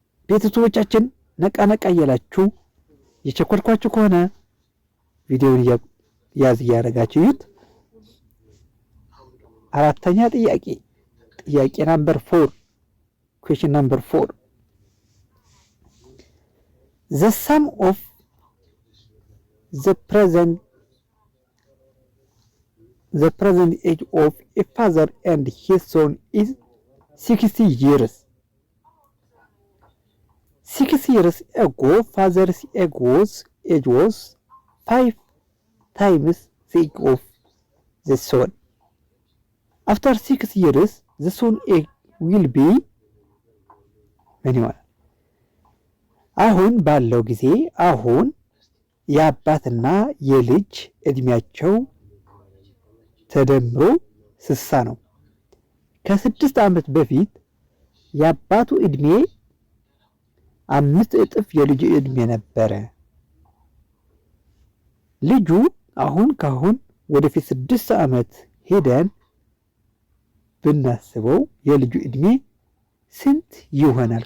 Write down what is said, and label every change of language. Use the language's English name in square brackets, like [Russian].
[Amharic] ቤተሰቦቻችን ነቃ እያላችሁ የቸኮልኳችሁ ከሆነ ቪዲዮውን ያዝ እያደረጋችሁ ይዩት። አራተኛ ጥያቄ ናምበር 4 [English] Question number 4. The sum of the present age of a father and his son is 60 years. 6 years ago, father's age was 5 times the age of the son. After 6 years, the son age will be [Amharic] ምን ይሆናል? አሁን ባለው ጊዜ አሁን የአባትና የልጅ እድሜያቸው ተደምሮ 60 ነው። ከ6 ዓመት በፊት የአባቱ እድሜ 5 እጥፍ የልጁ እድሜ ነበረ። ልጁ አሁን ካሁን ወደፊት 6 ዓመት ሄደን ብናስበው የልጁ እድሜ ስንት ይሆናል?